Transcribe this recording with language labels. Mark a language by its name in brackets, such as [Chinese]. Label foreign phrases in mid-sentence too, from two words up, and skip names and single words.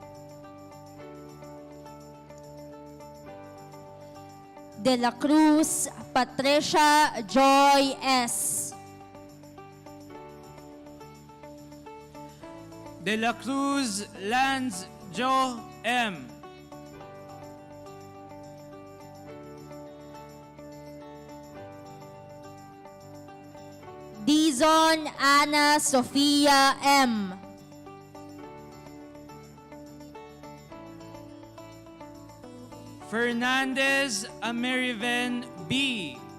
[Filipino] De la Cruz, Patricia Joy S. De la Cruz Lance Joe M. Dizon Ana Sofia M. Fernandez Ameriven B.